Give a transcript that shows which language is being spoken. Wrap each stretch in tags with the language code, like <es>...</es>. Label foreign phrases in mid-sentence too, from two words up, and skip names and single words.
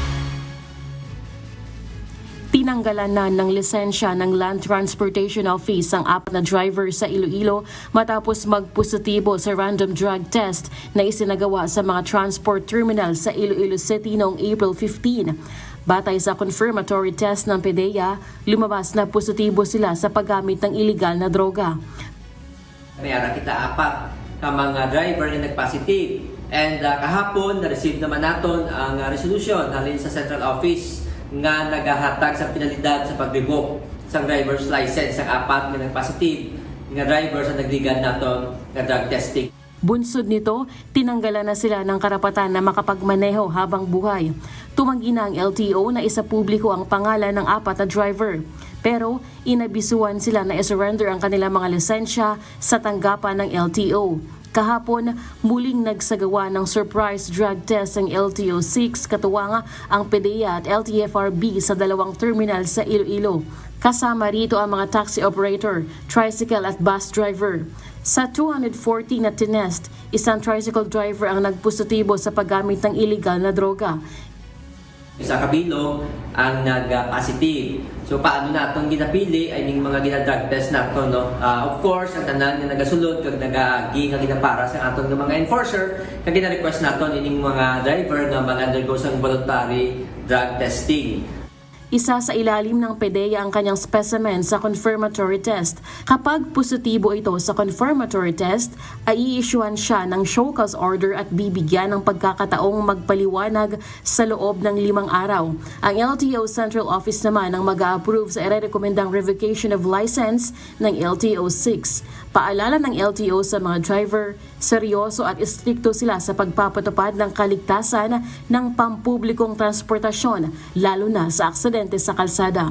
<tl>Tinanggalan na ng lisensya ng Land Transportation Office ang 4 na driver sa Iloilo matapos magpositibo sa</tl> <en>random drug test</en> <tl>na isinagawa sa mga</tl> <en>transport terminal</en> <tl>sa Iloilo City noong April 15. Batay sa</tl> <en>confirmatory test</en> <tl>ng PDEA, lumabas na positibo sila sa paggamit ng illegal na droga.</tl> <hil>Mayroon kita 4 ka mga driver na nagpositive. And kahapon, na-receive naman natin ang resolution halin sa</hil> <en>central office</en> <hil>nga nagahatag sa penalidad sa pag-revoke sa</hil> <en>driver's license</en> <hil>sa 4 nga nag-positive nga driver sa nagligad naton nga</hil> <en>drug testing.</en> <tl>Bunsod nito, tinanggalan na sila ng karapatan na makapagmaneho habang buhay. Tumanggi na ang LTO na isa publiko ang pangalan ng 4 na driver. Pero inabisuan sila na i-surrender ang kanilang mga lisensya sa tanggapan ng LTO. Kahapon, muling nagsagawa ng</tl> <en>surprise drug test</en> <tl>ang LTO 6 katuwang ang PDEA at LTFRB sa 2 terminal sa Iloilo. Kasama rito ang mga</tl> <en>taxi operator,</en> <tl>tricycle at</tl> <en>bus driver.</en> <tl>Sa 240 na tinest, isang</tl> <en>tricycle driver</en> <tl>ang nagpositibo sa paggamit ng illegal na droga.</tl> <hil>Sa kabilog ang nag-positive. So paano natong ginapili ay ning mga gina-</hil> <en>drug test</en> <hil>nato, no?</hil> <en>Of course,</en> <hil>ang tanan nga nagasulod kag nagaagi nga ginapara sa atong mga enforcer kag gina-request naton ining mga driver nga mag-undergo sang</hil> <en>voluntary drug testing.</en> <tl>Isa sa ilalim ng PDEA ang kanyang specimen sa</tl> <en>confirmatory test.</en> <tl>Kapag positibo ito sa</tl> <en>confirmatory test,</en> <tl>ay i-issuean siya ng</tl> <en>show cause order</en> <tl>at bibigyan ng pagkakataong magpaliwanag sa loob ng 5 araw. Ang LTO Central Office naman ang mag-a-approve sa irerekomendang</tl> <en>revocation of license</en> <tl>ng LTO 6. Paalala ng LTO sa mga driver, seryoso at istrikto sila sa pagpapatupad ng kaligtasan ng pampublikong transportasyon, lalo na sa aksidente sa kalsada.</tl>